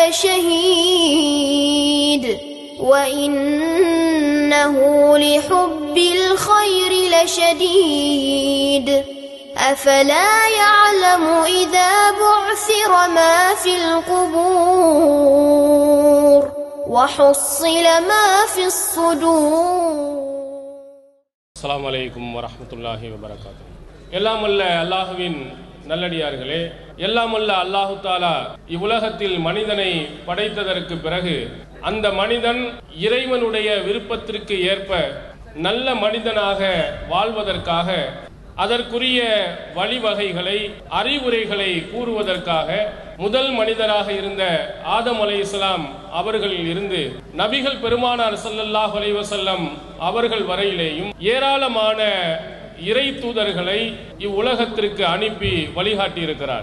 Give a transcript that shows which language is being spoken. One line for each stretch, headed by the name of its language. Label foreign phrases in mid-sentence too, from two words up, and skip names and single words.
Arabic: لشهيد وإنه لحب الخير لشديد أفلا يعلم إذا بعثر ما في القبور وحصل ما في الصدور. السلام عليكم ورحمة الله وبركاته.
Tamil: எல்லாம் வல்ல அல்லாஹ்வின் நல்லடியார்களே, எல்லாம் வல்ல
Arabic: الله تعالى
Tamil: இவ்வுலகத்தில் மனிதனை படைத்ததற்கு பிறகு அந்த மனிதன் இறைவனுடைய விருப்பத்திற்கு ஏற்ப நல்ல மனிதனாக வாழ்வதற்காக அதற்குரிய வழிவகைகளை அறிவுரைகளை கூறுவதற்காக முதல் மனிதராக இருந்த ஆதம் அலைஹிஸ்ஸலாம் அவர்களில் இருந்து நபிகள் பெருமானார்
Arabic: صلى الله عليه وسلم
Tamil: அவர்கள் வரையிலேயும் ஏராளமான இறை தூதர்களை இவ்வுலகத்திற்கு அனுப்பி வழிகாட்டி இருக்கிறார்.